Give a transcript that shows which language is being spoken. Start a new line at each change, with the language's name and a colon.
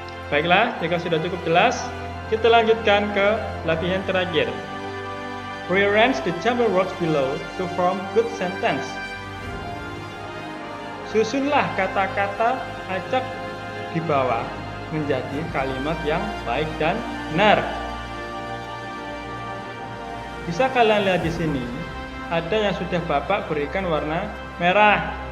Indonesian: Baiklah, jika sudah cukup jelas, kita lanjutkan ke latihan terakhir.
English: Rearrange the jumble words below to form good sentence.
Indonesian: Susunlah kata-kata acak di bawah menjadi kalimat yang baik dan benar. Bisa kalian lihat di sini, ada yang sudah Bapak berikan warna merah.